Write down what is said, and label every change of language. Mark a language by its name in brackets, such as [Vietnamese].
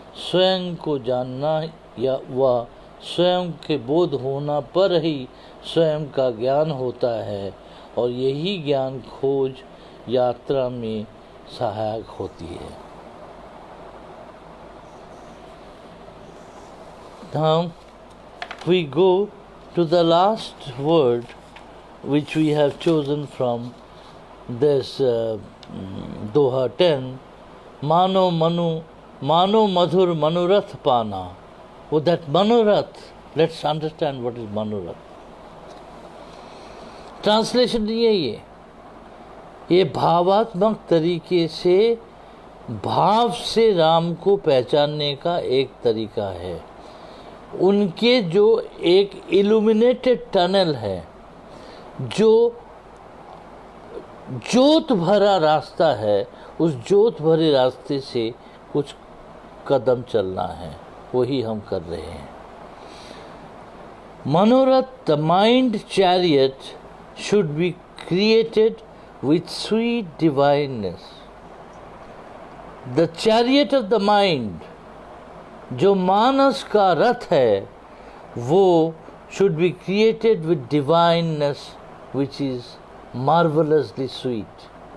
[Hindi] स्वयं को जानना या वह स्वयं के बोध होना पर ही स्वयं का ज्ञान होता है, और यही ज्ञान खोज यात्रा में सहायक होती है। [English] Now we go to the last word which we have chosen from this Doha 10, Mano Madhur Manurath Pana. With that Manurath, let's understand what is Manurath. [Hindi] Translation नहीं है ये भावात्मक तरीके से भाव से राम को पहचानने का एक तरीका है। उनके जो एक इल्यूमिनेटेड टनल है, जो ज्योत भरा रास्ता है, उस ज्योत भरे रास्ते से कुछ कदम चलना है, वही हम कर रहे हैं। [English] मनोरथ, the mind chariot should be created with sweet divineness. The chariot of the mind, [Hindi] जो मानस का रथ है, वो [English] should be created with divineness which is marvelously sweet.